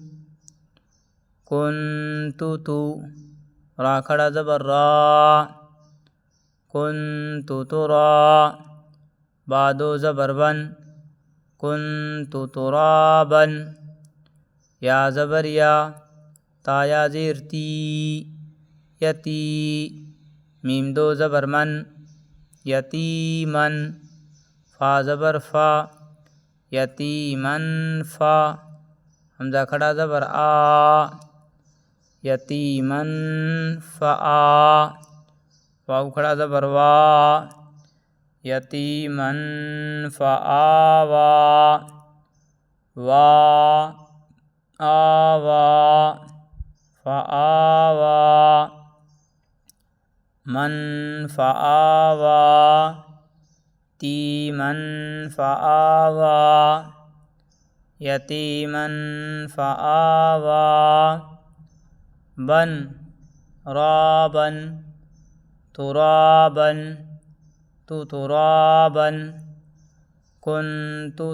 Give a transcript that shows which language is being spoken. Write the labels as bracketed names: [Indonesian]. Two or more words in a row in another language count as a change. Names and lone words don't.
[Arabic] کنتو تو، [Urdu] را کھڑا زبر را، [Arabic] کنتو ترا، [Urdu] با 2 زبر بن، [Arabic] کنتو ترابن، [Urdu] یا زبر یا، تا یا زیر تی، یتی، میم 2 زبر من، یتیمن، فا زبر فا، [Arabic] یتیمن فا، [Urdu] حمزہ کھڑا زبر آ، [Arabic] یتیمن فآ، [Urdu] واو کھڑا زبر وا، [Arabic] یتیمن فآوا، [Urdu] وا، [Arabic] آوا، فآوا، من فآوا، تیمن فآوا، یتیمن فآوا، بن، رابن، ترابن، ترابن، کنت